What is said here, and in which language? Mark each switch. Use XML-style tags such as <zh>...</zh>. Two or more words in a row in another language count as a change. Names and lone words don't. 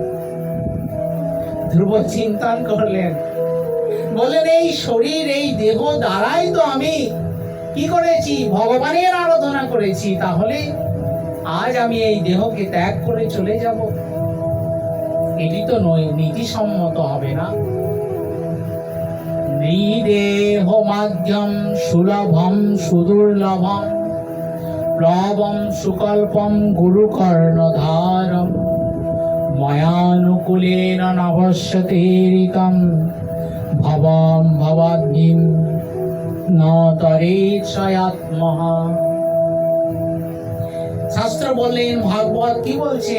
<bn>ধ্রুব চিন্তন করলেন, বলেন এই শরীর, এই দেহ দ্বারাই তো আমি কি করেছি? ভগবানের আরাধনা করেছি। তাহলে আজ আমি এই দেহকে ত্যাগ করে চলে যাব? এটি তো নীতিসম্মত হবে না।</bn> <sa>নৃদেহ মাধ্যম সুলভম সুদুর্লভম প্লবম সুকল্পম গুরুকর্ণধারম ময়ানুকূলেন নবশ্যতেরিকম ভবম ভবাগ্নিম ন তরেৎ সয়াত্মহা।</sa> <bn>শাস্ত্র বললেন, ভাগবত কি বলছেন?</bn>